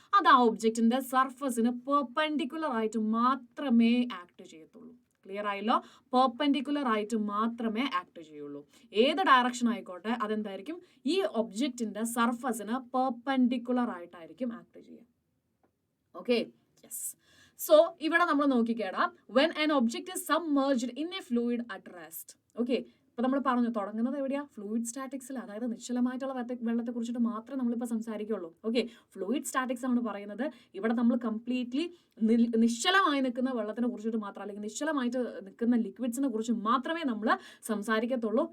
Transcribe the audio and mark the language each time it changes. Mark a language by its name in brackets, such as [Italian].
[Malayalam] അത് ആ ഒബ്ജക്റ്റിന്റെ സർഫസിന് പെർപെൻഡിക്കുലർ ആയിട്ട് മാത്രമേ ആക്ട് ചെയ്യത്തുള്ളൂ. ക്ലിയർ ആയല്ലോ? പെർപെൻഡിക്കുലർ ആയിട്ട് മാത്രമേ ആക്ട് ചെയ്യുള്ളൂ. ഏത് ഡയറക്ഷൻ ആയിക്കോട്ടെ, അതെന്തായിരിക്കും? ഈ ഒബ്ജക്റ്റിന്റെ സർഫസിന് പെർപെൻഡിക്കുലർ ആയിട്ടായിരിക്കും ആക്ട് ചെയ്യുക. Okay, yes. സോ ഇവിടെ നമ്മൾ നോക്കിക്കേടാ, [English] when an object is submerged in a fluid at rest. [Malayalam] Okay, അപ്പോൾ നമ്മൾ പറഞ്ഞു തുടങ്ങുന്നത് എവിടെയാ? ഫ്ലൂയിഡ് സ്റ്റാറ്റിക്സിൽ, അതായത് നിശ്ചലമായിട്ടുള്ള വെള്ളത്തെ കുറിച്ചിട്ട് മാത്രമേ നമ്മളിപ്പോൾ സംസാരിക്കുള്ളൂ. ഓക്കെ, ഫ്ലൂയിഡ് സ്റ്റാറ്റിക്സ് ആണ് പറയുന്നത്. ഇവിടെ നമ്മൾ കംപ്ലീറ്റ്ലി നിശ്ചലമായി നിൽക്കുന്ന വെള്ളത്തിനെ കുറിച്ചിട്ട് മാത്രം, അല്ലെങ്കിൽ നിശ്ചലമായിട്ട് നിൽക്കുന്ന ലിക്വിഡ്സിനെ കുറിച്ച് മാത്രമേ നമ്മൾ സംസാരിക്കത്തുള്ളൂ.